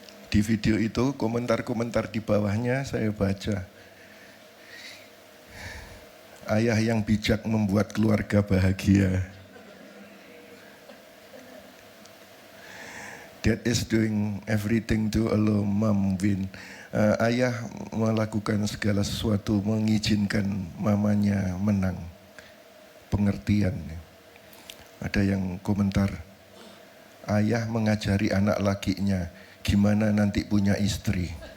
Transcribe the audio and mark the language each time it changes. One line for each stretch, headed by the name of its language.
Indonesian: Di video itu komentar-komentar di bawahnya saya baca. Ayah yang bijak membuat keluarga bahagia.
English: Dad is doing everything to allow mom win.
Indonesian: Ayah melakukan segala sesuatu mengizinkan mamanya menang. Pengertian. Ada yang komentar. Ayah mengajari anak lakinya gimana nanti punya istri.